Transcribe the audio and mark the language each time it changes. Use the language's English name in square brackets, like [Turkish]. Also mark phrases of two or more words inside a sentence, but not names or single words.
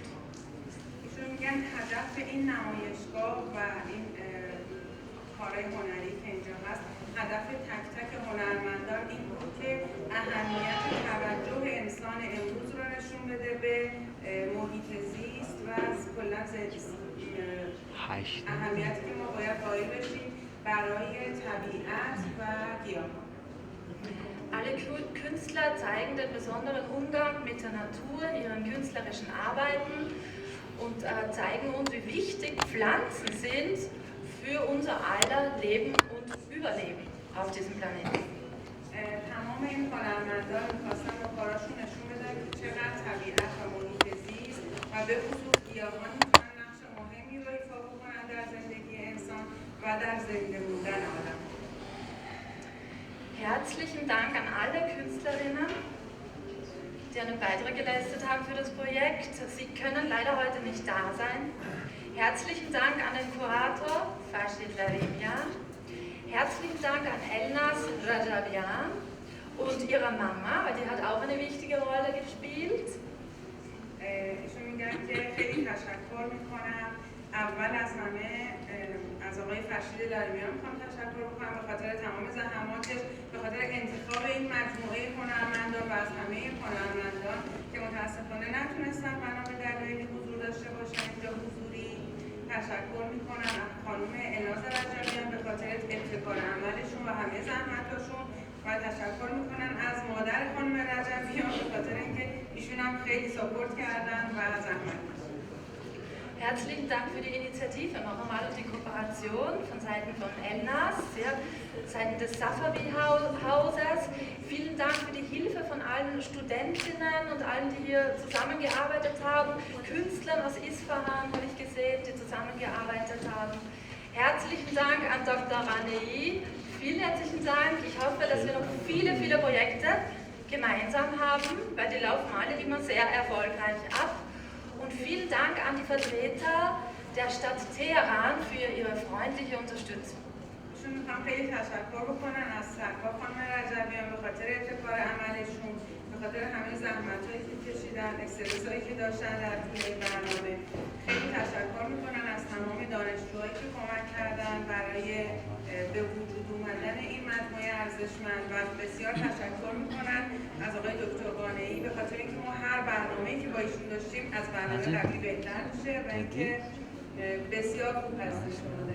[Persian] ایشون میگن هدف این نمایشگاه و این کارهای هنری که اینجا هست، هدف تک تک هنرمندان این بود که اهمیت توجه انسان امروز رو نشون بده به محیط زیست و کلا اهمیتی که ما باید قائل بشیم برای طبیعت و گیاهان. [German] Alle Künstler zeigen den besonderen Umgang mit der Natur in ihren künstlerischen Arbeiten und zeigen uns, wie wichtig Pflanzen sind für unser aller Leben und Überleben auf diesem Planeten. [Persian] تمام این هنرمندان می‌خواستن با کاراشون نشون بدن که چقدر طبیعت و محیط زیست و به خصوص گیاهان می‌تونن نقش مهمی رو ایفا بکنن در زندگی انسان و در زنده بودن آدم. [German] Herzlichen Dank an alle Künstlerinnen, die einen Beitrag geleistet haben für das Projekt. Sie können leider heute nicht da sein. Herzlichen Dank an den Kurator Farshido Larimian. Herzlichen Dank an Elnas Rajabian und ihrer Mama, weil die hat auch eine wichtige Rolle gespielt. [Persian] ایشون میگن که خیلی تشکر میکنم. اول از همه از آقای فرشید لاریمیان میخوام تشکر بکنم به خاطر تمام زحماتش، به خاطر انتخاب این مجموعه هنرمندان و از همه هنرمندان که متاسفانه نتونستن بنا به دلایلی حضور داشته باشن اینجا حضوری. تشکر میکنم از خانم الناز رجبیان به خاطر ابتکار عملشون و همه زحمتاشون و تشکر میکنم از مادر خانم رجبیان به خاطر اینکه ایشون هم خیلی ساپورت کردن و زحمت کشیدن. [German] Herzlichen Dank für die Initiative noch einmal und die Kooperation von Seiten von Elnas, ja, Seiten des Safavi-Hauses. Vielen Dank für die Hilfe von allen Studentinnen und allen, die hier zusammengearbeitet haben. Künstlern aus Isfahan habe ich gesehen, die zusammengearbeitet haben. Herzlichen Dank an Dr. Ranei. Vielen herzlichen Dank. Ich hoffe, dass wir noch viele, viele Projekte gemeinsam haben, weil die laufen alle immer sehr erfolgreich ab. Und vielen Dank an die Vertreter der Stadt Teheran für ihre freundliche Unterstützung. [Persian] ایشون میخوام خیلی تشکر بکنن از سرکار خانم رجبیان به خاطر ابتکار عملشون، به خاطر همه زحمت‌هایی که کشیدن، استرسایی که داشتن در طول این برنامه. خیلی تشکر میکنن از تمام دانشجوهایی که کمک کردن برای به وجود اومدن این مجموعه ارزشمند و بسیار تشکر میکنن از آقای دکتر قانعی به خاطر اینکه ما هر برنامه‌ای که با ایشون داشتیم از برنامه قبلی بهتر میشه و اینکه بسیار خوب هستش شما.